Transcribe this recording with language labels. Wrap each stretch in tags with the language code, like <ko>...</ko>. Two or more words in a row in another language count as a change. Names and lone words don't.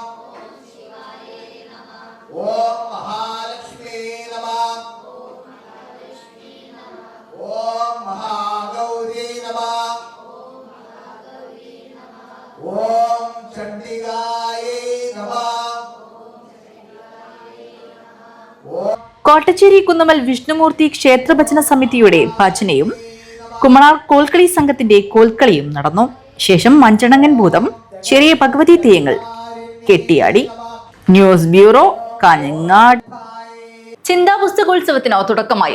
<sa>ओम महालक्ष्मी नमः। ओम महागौरी नमः। ओम चंडिकाय नमः।</sa> <ml>കോട്ടച്ചേരി കുന്നമൽ വിഷ്ണുമൂർത്തി ക്ഷേത്രഭജന സമിതിയുടെ ഭജനയും കുമ്മണാർ കോൽക്കളി സംഘത്തിന്റെ കോൽക്കളിയും നടന്നു. ശേഷം മഞ്ചണങ്ങൻ ഭൂതം, ചെറിയ ഭഗവതി തെയ്യങ്ങൾ കെട്ടിയാടി. ന്യൂസ് ബ്യൂറോ, കാഞ്ഞങ്ങാട്. ചിന്താ പുസ്തകോത്സവത്തിന് തുടക്കമായി.</ml>